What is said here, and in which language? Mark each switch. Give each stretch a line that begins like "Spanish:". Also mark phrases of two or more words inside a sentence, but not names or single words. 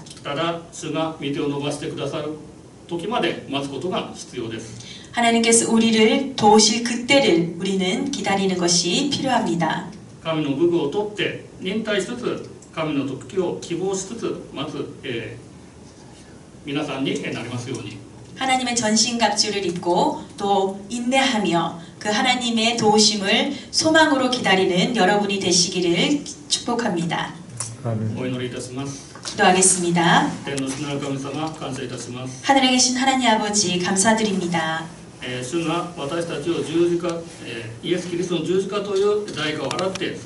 Japanese: ただ主が御手を伸ばしてくださる時まで待つことが必要です。
Korean: 하나님께서 우리를 도우실 그때를 우리는 기다리는 것이 필요합니다.
Japanese: 神の武具を取って忍耐しつつ、神の時を希望しつつ待つ、皆さんになりますように。
Korean: 하나님의 전신갑주를 입고 또 인내하며 그 하나님의 도우심을 소망으로 기다리는 여러분이 되시기를 축복합니다.
Japanese: お祈りいたします。
Korean: 기도하겠습니다.
Japanese: 天の主なる神様、感謝いたします。
Korean: 하늘에 계신 하나님 아버지 감사드립니다.
Japanese: 主が私たちを十字架、イエス・キリストの十字架という代価を払って